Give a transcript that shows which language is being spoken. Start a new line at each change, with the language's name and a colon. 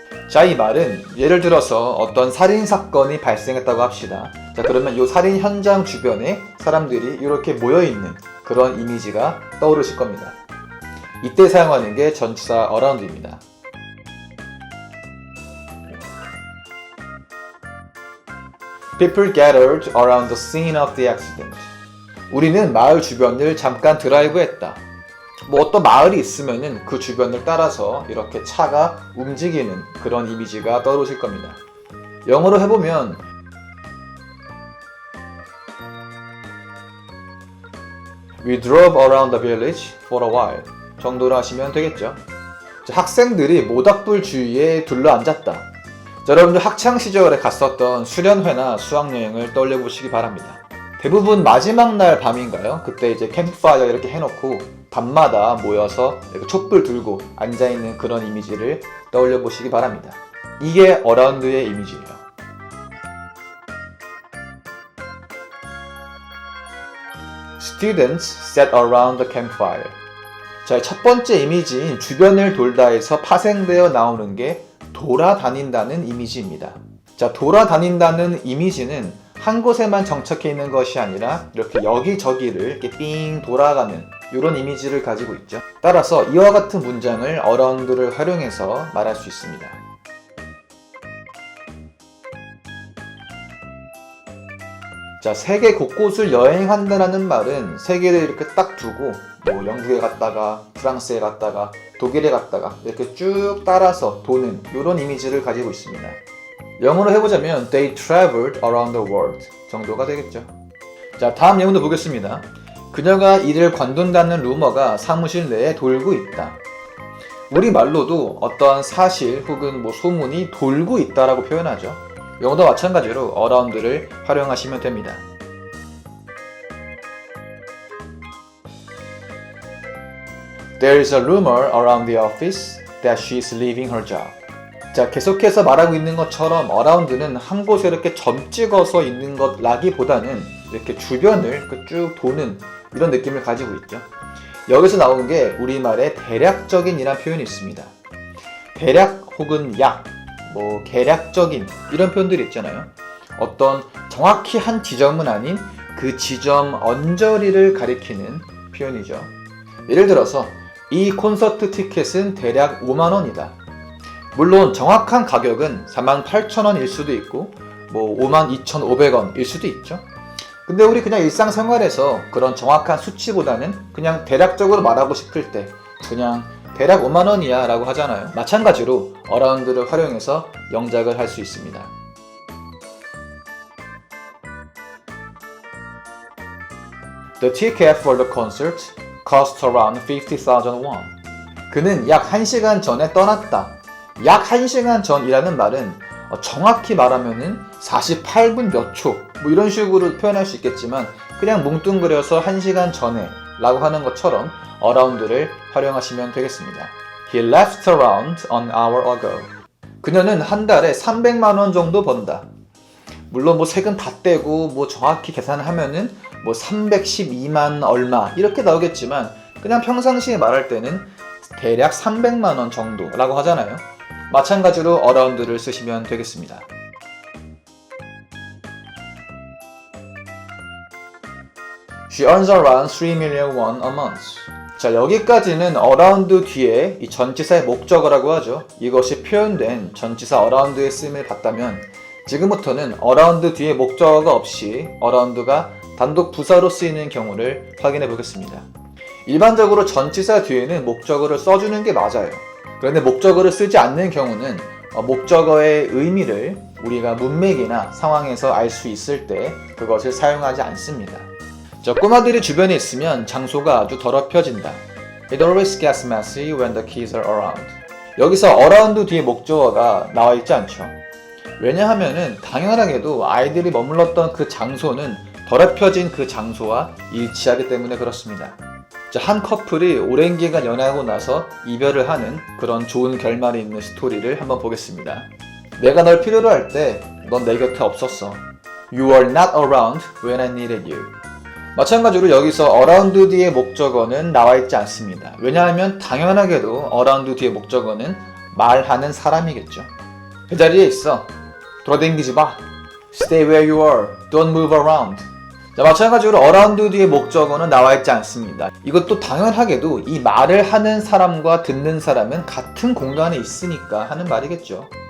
Korean: 자, 이 말은 예를 들어서 어떤 살인사건이 발생했다고 합시다. 자, 그러면 이 살인 현장 주변에 사람들이 이렇게 모여있는 그런 이미지가 떠오르실 겁니다. 이때 사용하는 게 전치사 around입니다.
English: People gathered around the scene of the accident.
Korean: 우리는 마을 주변을 잠깐 드라이브했다. 뭐 어떤 마을이 있으면은 그 주변을 따라서 이렇게 차가 움직이는 그런 이미지가 떠오르실 겁니다. 영어로 해보면
English: We drove around the village for a while
Korean: 정도로 하시면 되겠죠. 자, 학생들이 모닥불 주위에 둘러앉았다. 자, 여러분들 학창시절에 갔었던 수련회나 수학여행을 떠올려보시기 바랍니다. 대부분 마지막 날 밤인가요? 그때 이제 캠프파이어 이렇게 해놓고 밤마다 모여서 이렇게 촛불 들고 앉아있는 그런 이미지를 떠올려 보시기 바랍니다. 이게 어라운드의 이미지예요.
English: Students sat around the campfire.
Korean: 자, 첫 번째 이미지인 주변을 돌다에서 파생되어 나오는 게 돌아다닌다는 이미지입니다. 자, 돌아다닌다는 이미지는 한 곳에만 정착해 있는 것이 아니라 이렇게 여기저기를 이렇게 삥 돌아가는 이런 이미지를 가지고 있죠. 따라서 이와 같은 문장을 어라운드를 활용해서 말할 수 있습니다. 자, 세계 곳곳을 여행한다는 말은 세계를 이렇게 딱 두고 뭐 영국에 갔다가 프랑스에 갔다가 독일에 갔다가 이렇게 쭉 따라서 도는 이런 이미지를 가지고 있습니다. 영어로 해보자면
English: They traveled around the world
Korean: 정도가 되겠죠. 자, 다음 내용도 보겠습니다. 그녀가 이를 관둔다는 루머가 사무실 내에 돌고 있다. 우리말로도 어떠한 사실 혹은 뭐 소문이 돌고 있다라고 표현하죠. 영어도 마찬가지로 around를 활용하시면 됩니다.
English: There is a rumor around the office that she is leaving her job.
Korean: 자, 계속해서 말하고 있는 것처럼 around는 한 곳에 이렇게 점 찍어서 있는 것라기보다는 이렇게 주변을 쭉 도는 이런 느낌을 가지고 있죠. 여기서 나온 게 우리말의 대략적인이란 표현이 있습니다. 대략 혹은 약, 뭐 개략적인 이런 표현들이 있잖아요. 어떤 정확히 한 지점은 아닌 그 지점 언저리를 가리키는 표현이죠. 예를 들어서 이 콘서트 티켓은 대략 5만 원이다. 물론 정확한 가격은 48,000원일 수도 있고 뭐 52,500원일 수도 있죠. 근데 우리 그냥 일상생활에서 그런 정확한 수치보다는 그냥 대략적으로 말하고 싶을 때 그냥 대략 5만 원이야 라고 하잖아요. 마찬가지로 어라운드를 활용해서 영작을 할 수 있습니다.
English: The ticket for the concert cost around 50,000 won.
Korean: 그는 약 1시간 전에 떠났다. 약 1시간 전이라는 말은 정확히 말하면은 48분 몇 초 뭐 이런 식으로 표현할 수 있겠지만 그냥 뭉뚱그려서 1시간 전에 라고 하는 것처럼 around를 활용하시면 되겠습니다.
English: He left around an hour ago.
Korean: 그녀는 한 달에 300만 원 정도 번다. 물론 뭐 세금 다 떼고 뭐 정확히 계산을 하면은 뭐 312만 얼마 이렇게 나오겠지만 그냥 평상시에 말할 때는 대략 300만 원 정도라고 하잖아요. 마찬가지로 around를 쓰시면 되겠습니다.
English: She earns around 3 million won a month.
Korean: 자, 여기까지는 around 뒤에 이 전치사의 목적어라고 하죠. 이것이 표현된 전치사 around의 쓰임을 봤다면 지금부터는 around 뒤에 목적어가 없이 around가 단독 부사로 쓰이는 경우를 확인해 보겠습니다. 일반적으로 전치사 뒤에는 목적어를 써주는 게 맞아요. 그런데 목적어를 쓰지 않는 경우는 목적어의 의미를 우리가 문맥이나 상황에서 알 수 있을 때 그것을 사용하지 않습니다. 자, 꼬마들이 주변에 있으면 장소가 아주 더럽혀진다.
English: It always gets messy when the kids are around.
Korean: 여기서 around 뒤에 목적어가 나와 있지 않죠. 왜냐하면은 당연하게도 아이들이 머물렀던 그 장소는 더럽혀진 그 장소와 일치하기 때문에 그렇습니다. 자, 한 커플이 오랜 기간 연애하고 나서 이별을 하는 그런 좋은 결말이 있는 스토리를 한번 보겠습니다. 내가 널 필요로 할 때 넌 내 곁에 없었어.
English: You were not around when I needed you.
Korean: 마찬가지로 여기서 around 뒤의 목적어는 나와 있지 않습니다. 왜냐하면 당연하게도 around 뒤의 목적어는 말하는 사람이겠죠. 그 자리에 있어. 돌아다니지 마.
English: Stay where you are. Don't move around.
Korean: 자, 마찬가지로 around 뒤의 목적어는 나와 있지 않습니다. 이것도 당연하게도 이 말을 하는 사람과 듣는 사람은 같은 공간에 있으니까 하는 말이겠죠.